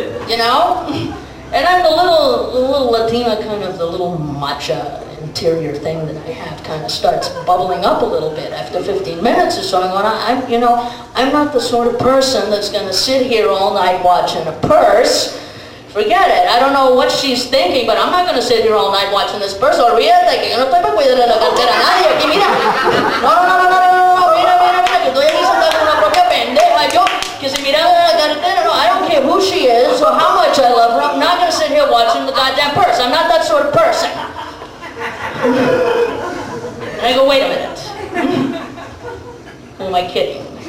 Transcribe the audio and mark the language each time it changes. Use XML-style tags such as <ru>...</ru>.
<en>You know? And then the little Latina kind of, the little matcha interior thing that I have kind of starts bubbling up a little bit after 15 minutes or so. You know, I'm not the sort of person that's gonna sit here all night watching a purse. Forget it. I don't know what she's thinking, but I'm not going to sit here all night watching this purse.</en> <es>Olvídate que yo no estoy para cuidar de la cartera a nadie aquí, mira. No, mira, que estoy aquí sentada con una propia pendeja. Yo, que si miraba la cartera, no,</es> <en>I don't care who she is or how much I love her. I'm not going to sit here watching the goddamn purse. I'm not that sort of person. And I go, wait a minute. Who am I kidding?</en>